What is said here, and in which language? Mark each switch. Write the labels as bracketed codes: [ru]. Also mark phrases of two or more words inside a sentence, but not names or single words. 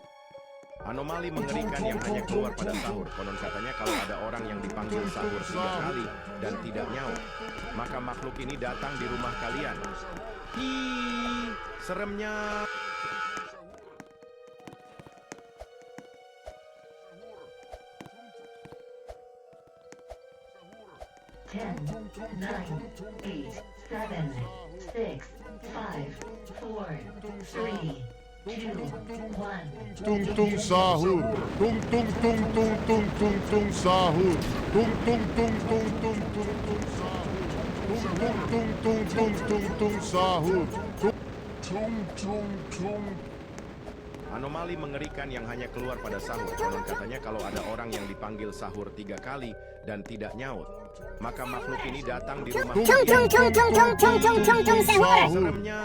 [id] Anomali mengerikan yang hanya keluar pada sahur. Konon katanya kalau ada orang yang dipanggil sahur 3 kali dan tidak nyaut, maka makhluk ini datang di rumah kalian. Ih, seremnya. [en] Ten, nine, eight, seven, six, five, four, three, two, one. [id] Tung tung sahur. Tung tung tung tung tung tung tung sahur. Tung tung tung tung tung tung tung sahur. Tung tung tung tung tung tung tung sahur. Tung tung tung. Anomali mengerikan yang hanya keluar pada sahur. Konon katanya kalau ada orang yang dipanggil sahur 3 kali dan tidak nyaut, maka makhluk ini datang di rumah Tung tung kalian. tung tung tung tung tung tung tung sahur. Seremnya.